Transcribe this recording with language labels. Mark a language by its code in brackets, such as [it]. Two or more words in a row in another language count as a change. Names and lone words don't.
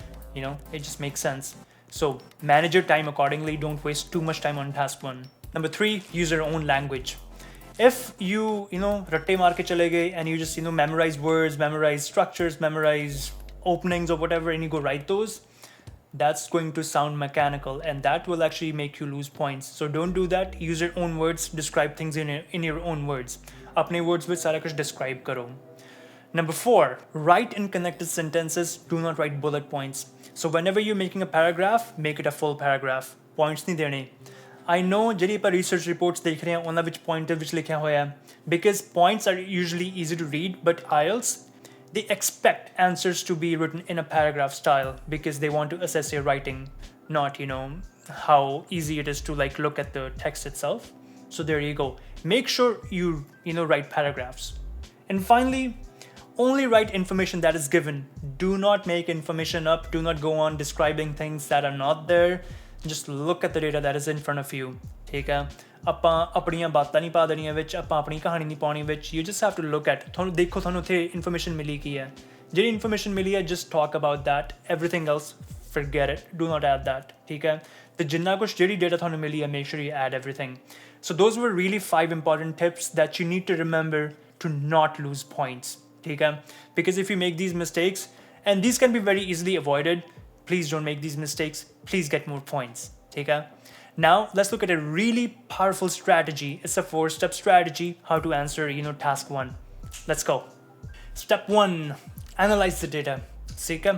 [en] It just makes sense. So manage your time accordingly. Don't waste too much time on task 1. Number 3, use your own language. If you [pa] ਰੱਟੇ ਮਾਰ ਕੇ ਚਲੇ ਗਏ [en] and you just memorize words, memorize structures, memorize openings or whatever, and you go write those, that's going to sound mechanical, and that will actually make you lose points. So don't do that. Use your own words. Describe things in your own words. Apne words with [pa] ਸਾਰਾ ਕੁਛ [en] describe karo. Number 4, write in connected sentences. Do not write bullet points. So whenever you're making a paragraph, make it a full paragraph. Points [pa] ਨਹੀਂ ਦੇਣੇ. [en] I know [pa] ਜਿਹੜੀ ਆਪਾਂ [en] research reports [pa] ਦੇਖ ਰਹੇ ਹਾਂ ਉਹਨਾਂ ਵਿੱਚ pointer ਵਿੱਚ ਲਿਖਿਆ ਹੋਇਆ [en] because points are usually easy to read, but IELTS, they expect answers to be written in a paragraph style because they want to assess your writing, not how easy it is to look at the text itself. So there you go. Make sure you write paragraphs. And finally, only write information that is given. Do not make information up. Do not go on describing things that are not there. Just look at the data that is in front of you. [hi] ठीक है, [pa] ਆਪਾਂ ਆਪਣੀਆਂ ਬਾਤਾਂ ਨਹੀਂ ਪਾ ਦੇਣੀਆਂ ਵਿੱਚ, ਆਪਾਂ ਆਪਣੀ ਕਹਾਣੀ ਨਹੀਂ ਪਾਉਣੀ ਵਿੱਚ. [en] You just have to look at, [pa] ਤੁਹਾਨੂੰ ਦੇਖੋ ਤੁਹਾਨੂੰ ਉੱਥੇ information ਮਿਲੀ ਕੀ ਹੈ. ਜਿਹੜੀ information ਮਿਲੀ ਹੈ, [en] just talk about that. Everything else, forget it. Do not add that. [pa] ਠੀਕ ਹੈ, ਤੇ ਜਿੰਨਾ ਕੁਛ ਜਿਹੜੀ data ਤੁਹਾਨੂੰ ਮਿਲੀ ਹੈ, [en] make sure you add everything. So those were really 5 important tips that you need to remember to not lose points. [hi] ठीक है, [en] because if you make these mistakes, and these can be very easily avoided, please don't make these mistakes. Please get more points. Okay? Now let's look at a really powerful strategy. It's a 4-step strategy how to answer task 1. Let's go. Step 1, analyze the data. Okay?